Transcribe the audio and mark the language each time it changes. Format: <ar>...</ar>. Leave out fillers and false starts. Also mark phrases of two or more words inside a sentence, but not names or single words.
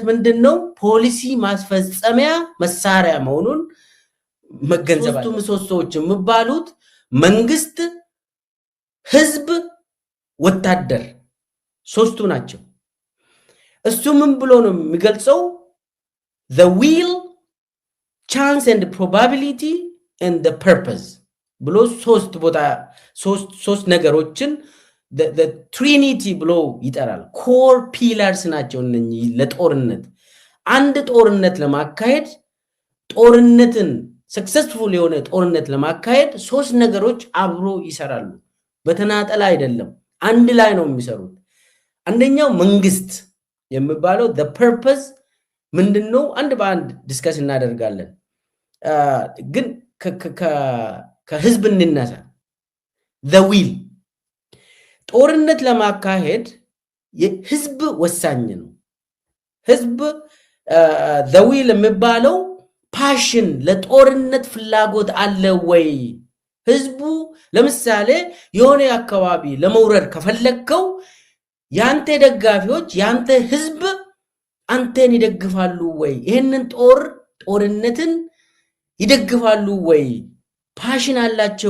<am>ምንድነው ፖሊሲ ማስፈጸሚያ መሳሪያ መሆኑን መገንዘብ አለበት ምሰሶዎች የሚባሉት መንግስት ህዝብ ወታደር ሶስቱ ናቸው እሱ ምን ብሎ ነው የሚገልጸው</am> <en>the will chance and probability and the purpose</en> <am>ብሎ ሶስት ነገሮችን</am> <en>the trinity</en> <am>ብሎ ይጠራል</am> <en>core pillars</en> <am>ናቸው እነኚህ ለጦርነት አንድ ጦርነት ለማካሄድ ጦርነትን successful የሆነ ጦርነት ለማካሄድ ሶስት ነገሮች አብሮ ይሰራሉ በተናጠል አይደለም አንድ ላይ ነው የሚሰሩት አንደኛው መንግስት የሚባለው</am> <en>the purpose</en> <am>ምንድነው አንድ በአንድ ዲስከስ እናደርጋለን ግን ከህዝብ እንነሳ</am> <en>the will</en> <am>ጦርነት ለማካሄድ የህዝብ ወሳኝ ነው ህዝብ</am> <en>the will</en> <am>የሚባለው ፓሽን ለጦርነት ፍላጎት አለ ወይ ህዝቡ ለምሳሌ የሆነ አካባቢ ለመውረድ ከፈለከው ያንተ ደጋፊዎች ያንተ ህዝብ አንተን ይደግፋሉ ወይ ይሄንን ጦርነትን ይደግፋሉ ወይ ፓሽን አላቸው</am>